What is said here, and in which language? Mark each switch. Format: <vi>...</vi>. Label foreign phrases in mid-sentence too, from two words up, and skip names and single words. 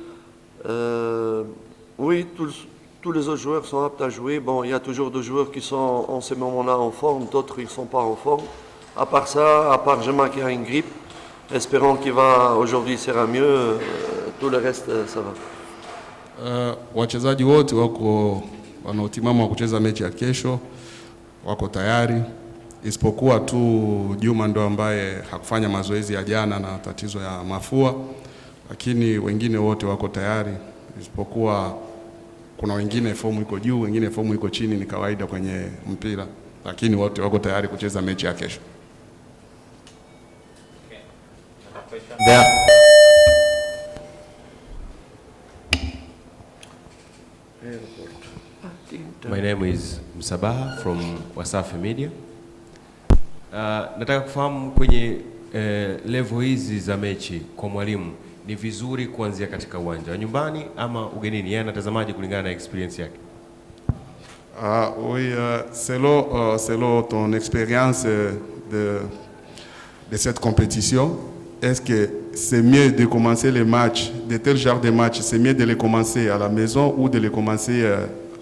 <fr>Oui, tous les autres joueurs sont aptes à jouer. Bon, il y a toujours des joueurs qui sont en ce moment-là en forme, d'autres ils ne sont pas en forme. À part ça, à part Jouma qui a une grippe, espérons qu'il va aujourd'hui sera mieux. Tout le reste, ça va.</fr> <sw>Wachezaji wote wako wanaotimama wa kucheza mechi ya kesho wako tayari, isipokuwa tu Juma ndo ambaye hakufanya mazoezi ya jana na tatizo ya mafua, lakini wengine wote wako tayari, isipokuwa kuna wengine fomu iko juu, wengine fomu iko chini, ni kawaida kwenye mpira, lakini wote wako tayari kucheza mechi ya kesho.</sw> <en>My name is Msabaha from Wasafi Media.</en> <sw>Nataka kufahamu kwenye level hizi za mechi kwa mwalimu ni vizuri kuanzia katika uwanja wa nyumbani ama ugenini? Yeye anatazamaje kulingana na experience yake?</sw> <fr>Oui, selon ton expérience de cette compétition, est-ce que c'est mieux de commencer les matchs, de tel genre de matchs, c'est mieux de les commencer à la maison ou de les commencer ailleurs?</fr>